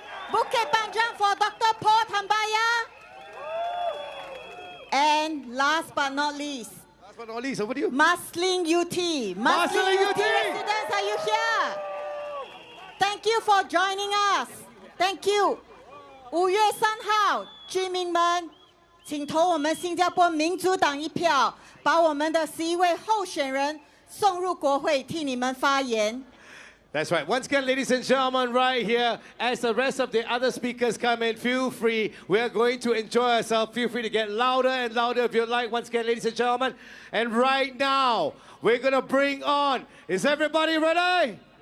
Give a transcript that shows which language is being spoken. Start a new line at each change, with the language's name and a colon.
English: Bukit Panjang for Dr. Paul Tambyah. And last but not least, over to you. Marsiling UT. Marsiling UT residents, are you here? Thank you for joining us. Thank you.
Chinese: 5月3号，居民们，请投我们新加坡民主党一票，把我们的11位候选人送入国会，替你们发言。
English: That's right. Once again, ladies and gentlemen, right here, as the rest of the other speakers come in, feel free. We are going to enjoy ourselves. Feel free to get louder and louder if you like. Once again, ladies and gentlemen. And right now, we're going to bring on, is everybody ready?